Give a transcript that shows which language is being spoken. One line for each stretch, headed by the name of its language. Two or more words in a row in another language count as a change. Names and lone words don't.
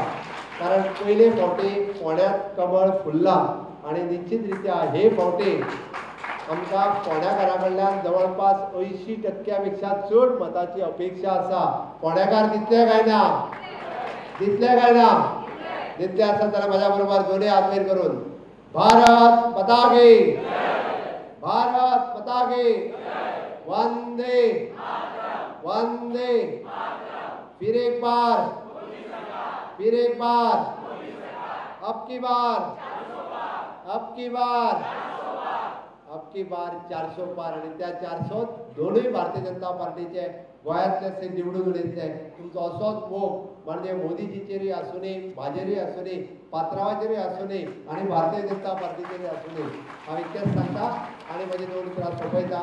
Konkani: कारण पयले फावटी फोंड्यांत कमळ फुल्लां आनी निश्चित रित्या हे फावटी आमकां फोंड्याकारा कडल्यान जवळपास 80% पेक्षा चड मताची अपेक्षा आसा. फोंड्याकार दितले काय ना? दितले काय ना? दितले आसत जाल्यार म्हाज्या बरोबर दोनूय हात वयर करून
Hindi: भारत माता की, भारत माता की, वंदे वंदे, फिर एक बार, फिर एक बार, अब की बार, अब की बार, अब की बार 400 पार.
Konkani: आणि त्या 400 दोनूय भारतीय जनता पार्टीचे गोंयांतले निवडून उडयतले. तुमचो असोच मोग म्हणजे मोदीजीचेरूय आसूं दी, म्हाजेरूय आसूं दी, पात्रांवाचेरूय आसूं दी आनी भारतीय जनता पार्टीचेरूय आसूं दी. हांव इतकेंच सांगता आनी म्हजे दोन उतरां सोंपयता.